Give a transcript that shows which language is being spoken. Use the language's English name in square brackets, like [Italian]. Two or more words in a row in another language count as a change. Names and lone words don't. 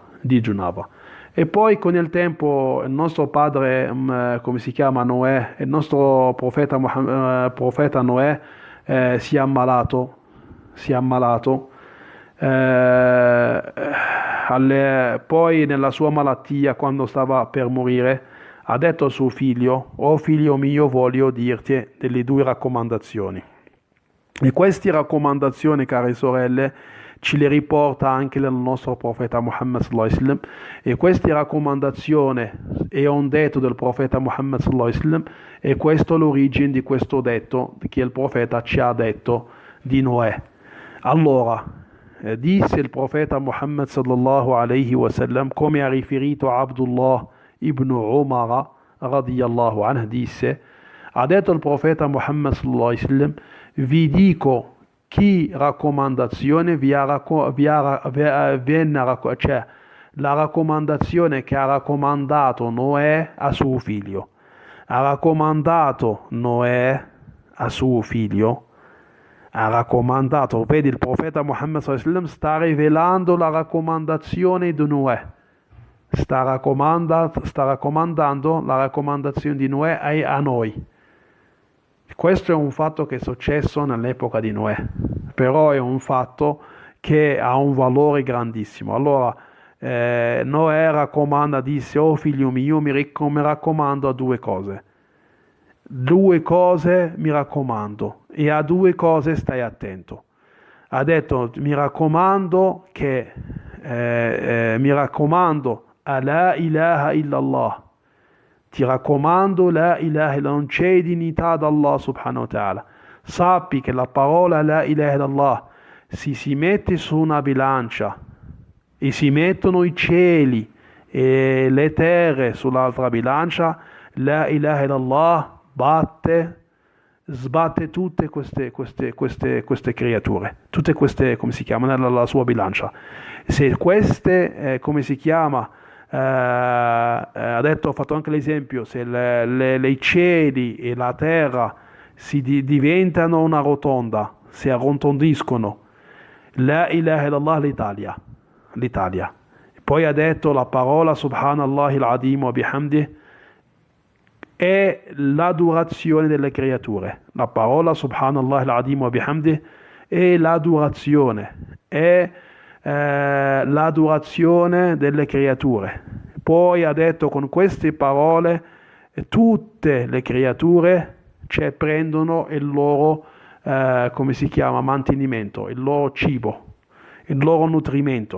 [Italian] E poi con il tempo il nostro padre, come si chiama, Noè, il nostro profeta Noè si è ammalato, poi nella sua malattia, quando stava per morire, ha detto a suo figlio: «Oh figlio mio, voglio dirti delle 2 raccomandazioni». E queste raccomandazioni, care sorelle, ci le riporta anche il nostro profeta Muhammad [Arabic] صلى الله عليه وسلم, [Italian] e queste raccomandazioni è un detto del profeta Muhammad [Arabic] صلى الله عليه وسلم, [Italian] e questo è l'origine di questo detto che il profeta ci ha detto di Noè. Allora, disse il profeta Muhammad [Arabic] صلى الله عليه وسلم, [Italian] come ha riferito Abdullah ibn Umar [Arabic] رضي الله عنه, [Italian] disse, ha detto il profeta Muhammad [Arabic] صلى الله عليه وسلم: [Italian] vi dico che raccomandazione cioè la raccomandazione che ha raccomandato Noè a suo figlio. Ha raccomandato Noè a suo figlio. Ha raccomandato, vedi, il profeta Muhammad [Arabic] صلى الله عليه وسلم [Italian] sta rivelando la raccomandazione di Noè. Sta raccomandando la raccomandazione di Noè a noi. Questo è un fatto che è successo nell'epoca di Noè, però è un fatto che ha un valore grandissimo. Allora, Noè raccomanda, disse: oh figlio mio, mi raccomando a 2 cose. 2 cose mi raccomando, e a 2 cose stai attento. Ha detto: mi raccomando a [Arabic] لا إله إلا الله. [Italian] Ti raccomando [Arabic] لا إله إلا الله, [Italian] non c'è dignità da [Arabic] الله سبحانه وتعالى. [Italian] Sappi che la parola [Arabic] لا إله إلا الله [Italian] si mette su una bilancia e si mettono i cieli e le terre sull'altra bilancia, [Arabic] لا إله إلا الله [Italian] sbatte tutte queste creature, tutte queste, come si chiama, nella sua bilancia. Se queste, come si chiama, ha fatto anche l'esempio, se i cieli e la terra diventano una rotonda, si arrotondiscono, [Arabic] لا إله إلا الله [Italian] l'Italia. Poi ha detto la parola [Arabic] سبحان الله العظيم وبحمده [Italian] è l'adorazione delle creature. La parola [Arabic] سبحان الله العظيم وبحمده [Italian] è l'adorazione, l'adorazione delle creature. Poi ha detto, con queste parole tutte le creature prendono il loro come si chiama, mantenimento, il loro cibo, il loro nutrimento.